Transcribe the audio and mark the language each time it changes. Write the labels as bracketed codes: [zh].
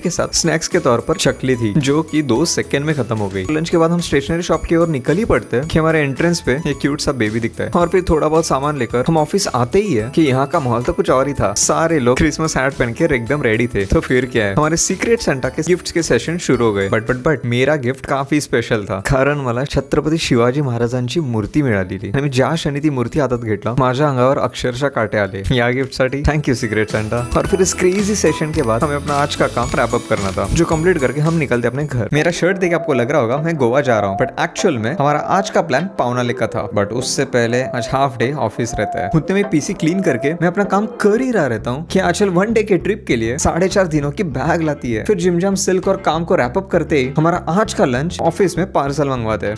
[hi] के साथ स्नैक्स के तौर पर चकली थी, जो कि 2 सेकंड में खत्म हो गई। लंच के बाद हम स्टेशनरी शॉप की ओर निकल ही पड़ते हैं कि हमारे एंट्रेंस पे एक क्यूट सा बेबी दिखता है, और फिर थोड़ा बहुत सामान लेकर हम ऑफिस आते ही है कि यहाँ का माहौल तो कुछ और ही था। सारे लोग क्रिसमस हैट पहन के एकदम रेडी थे। तो फिर क्या है, हमारे सीक्रेट सेंटा के गिफ्ट्स के सेशन शुरू हो गए। बट मेरा गिफ्ट काफी स्पेशल था, [mr] कारण मला छत्रपती शिवाजी महाराजांची मूर्ती मिळालेली आणि ज्या क्षणी ती मूर्ती हातात घेतला माझ्या अंगावर अक्षरशः काटे आले। या गिफ्ट साठी थँक्यू सीक्रेट सेंटा। [hi] और फिर इस क्रेजी सेशन के बाद हमें अपना आज का काम रैप अप करना था, जो कंप्लीट करके हम निकलते अपने घर। मेरा शर्ट देख आपको लग रहा होगा मैं गोवा जा रहा हूँ, बट एक्चुअल में हमारा आज का प्लान पावनाले का था। बट उससे पहले आज हाफ डे ऑफिस रहता है। उतने में पीसी क्लीन करके मैं अपना काम कर ही रहा रहता हूँ कि आंचल 1 डे के ट्रिप के लिए 4.5 दिनों की बैग लाती है। फिर जिम जाम सिल्क और काम को रैप अप करते ही हमारा आज का लंच ऑफिस में पार्सल मंगवाते हैं।